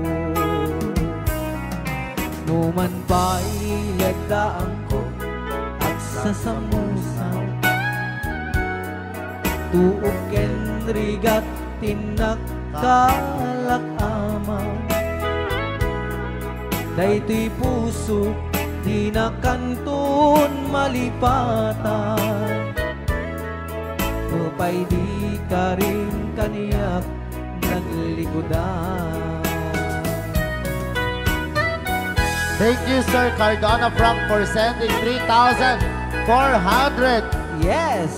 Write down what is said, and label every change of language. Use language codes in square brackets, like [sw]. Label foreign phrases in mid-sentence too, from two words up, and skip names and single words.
[ilo] Numan pa'y lagdaan ko at sasamusan, tuok ken rigat tinagkalak amang. Daytoy puso di na kantun malipatan, upay di ka rin kaniyak naglikodan. [en] Thank you, Sir Cardona Frank, for sending 3,400 Yes!